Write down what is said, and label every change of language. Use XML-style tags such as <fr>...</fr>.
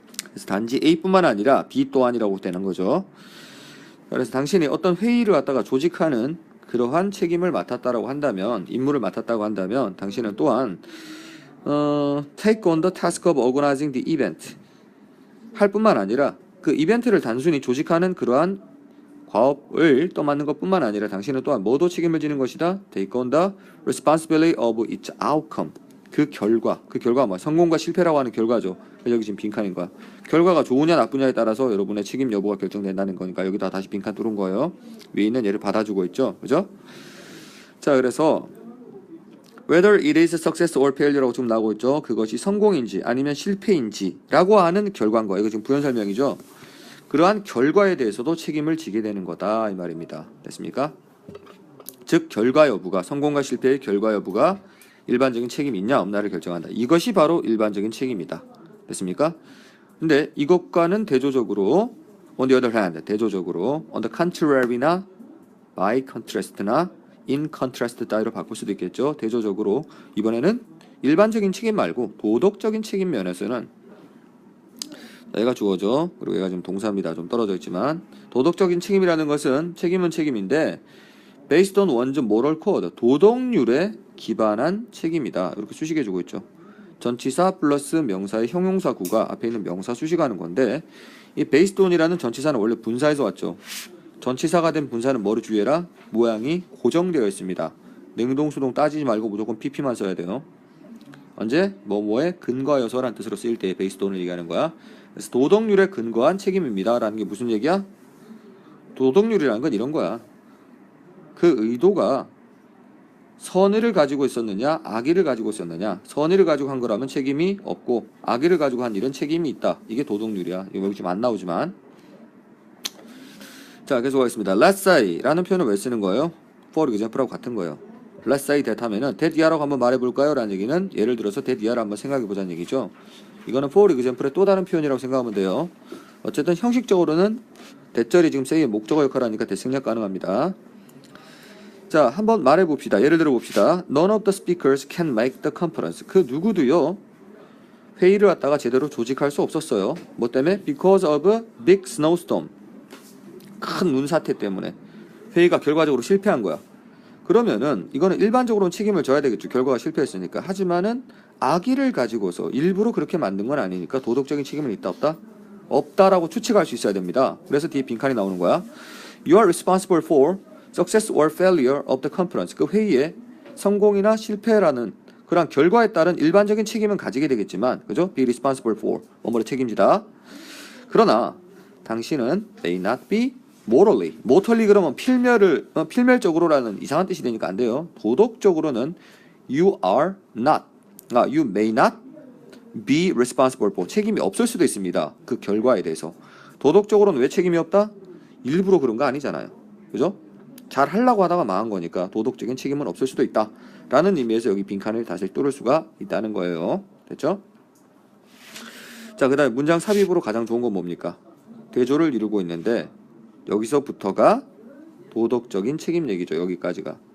<ko>그래서 단지 A뿐만 아니라 B 또한이라고 되는 거죠. 그래서 당신이 어떤 회의를 갖다가 조직하는 그러한 책임을 맡았다라고 한다면 임무를 맡았다고 한다면 당신은 또한</ko> <en>take on the task of organizing the event</en> <ko>할 뿐만 아니라 그 이벤트를 단순히 조직하는 그러한 과업을 떠맡는 것뿐만 아니라 당신은 또한 뭐도 책임을 지는 것이다.</ko> <en>Take on the responsibility of its outcome.</en> <ko>그 결과 뭐 성공과 실패라고 하는 결과죠. 여기 지금 빈칸인 거야. 결과가 좋으냐 나쁘냐에 따라서 여러분의 책임 여부가 결정된다는 거니까 여기다 다시 빈칸 뚫은 거예요. 위에 있는 얘를 받아주고 있죠. 그죠? 자, 그래서</ko> <en>whether it is success or failure</en> <ko>라고 좀 나오고 있죠. 그것이 성공인지 아니면 실패인지라고 하는 결과인 거예요. 이거 지금 부연 설명이죠. 그러한 결과에 대해서도 책임을 지게 되는 거다 이 말입니다. 됐습니까? 즉 결과 여부가 성공과 실패의 결과 여부가 일반적인 책임이 있냐 없냐를 결정한다. 이것이 바로 일반적인 책임이다. 됐습니까? 근데 이것과는 대조적으로</ko> <en>on the other hand</en> <ko>대조적으로</ko> <en>on the contrary</en> <ko>나</ko> <en>by contrast</en> <ko>나</ko> <en>in contrast</en> <ko>따위로 바꿀 수도 있겠죠. 대조적으로 이번에는 일반적인 책임 말고 도덕적인 책임 면에서는 얘가 주어져. 그리고 얘가 지금 동사입니다. 좀 떨어져 있지만 도덕적인 책임이라는 것은 책임은 책임인데</ko> <en>based on one's moral code</en> <ko>도덕률에 기반한 책임이다. 이렇게 수식해주고 있죠. 전치사 플러스 명사의 형용사 구가 앞에 있는 명사 수식하는 건데 이 based on이라는 전치사는 원래 분사에서 왔죠. 전치사가 된 분사는 뭐를 주의해라? 모양이 고정되어 있습니다. 능동수동 따지지 말고 무조건 pp만 써야 돼요. 언제? 뭐뭐에 근거하여서라는 뜻으로 쓰일 때 based on을 얘기하는 거야. 그래서 도덕률에 근거한 책임입니다. 라는 게 무슨 얘기야? 도덕률이라는 건 이런 거야. 그 의도가 선의를 가지고 있었느냐 악의를 가지고 있었느냐. 선의를 가지고 한 거라면 책임이 없고 악의를 가지고 한 일은 책임이 있다. 이게 도덕률이야. 이거 여기 지금 안 나오지만 자 계속 하겠습니다.</ko> <en>Let's say</en> <ko>라는 표현을 왜 쓰는 거예요?</ko> <en>For example</en> <ko>하고 같은 거예요.</ko> <en>Let's say that</en> <ko>하면은</ko> <en>that year</en> <ko>라고 한번 말해볼까요? 라는 얘기는 예를 들어서</ko> <en>that year</en> <ko>한번 생각해보자는 얘기죠. 이거는</ko> <en>for example</en> <ko>의 또 다른 표현이라고 생각하면 돼요. 어쨌든 형식적으로는 대절이 지금 say의 목적어 역할을 하니까 대생략 가능합니다. 자, 한번 말해봅시다. 예를 들어 봅시다.</ko> <en>None of the speakers can make the conference.</en> <ko>그 누구도요 회의를 갖다가 제대로 조직할 수 없었어요. 뭐 때문에?</ko> <en>Because of a big snowstorm.</en> <ko>큰 눈사태 때문에 회의가 결과적으로 실패한 거야. 그러면은 이거는 일반적으로는 책임을 져야 되겠죠. 결과가 실패했으니까. 하지만은 악의를 가지고서 일부러 그렇게 만든 건 아니니까 도덕적인 책임은 있다 없다? 없다라고 추측할 수 있어야 됩니다. 그래서 뒤에 빈칸이 나오는 거야.</ko> <en>You are responsible for success or failure of the conference.</en> <ko>그 회의의 성공이나 실패라는 그런 결과에 따른 일반적인 책임은 가지게 되겠지만, 그죠?</ko> <en>Be responsible for</en> <ko>뭐뭐를 책임지다. 그러나 당신은</ko> <en>may not be morally</en> <ko>그러면 필멸적으로라는 이상한 뜻이 되니까 안 돼요. 도덕적으로는</ko> <en>you are not, you may not be responsible for,</en> <ko>책임이 없을 수도 있습니다. 그 결과에 대해서. 도덕적으로는 왜 책임이 없다? 일부러 그런 거 아니잖아요. 그죠? 잘 하려고 하다가 망한 거니까 도덕적인 책임은 없을 수도 있다 라는 의미에서 여기 빈칸을 다시 뚫을 수가 있다는 거예요. 됐죠? 자, 그 다음에 문장 삽입으로 가장 좋은 건 뭡니까? 대조를 이루고 있는데 여기서부터가 도덕적인 책임 얘기죠. 여기까지가.</ko>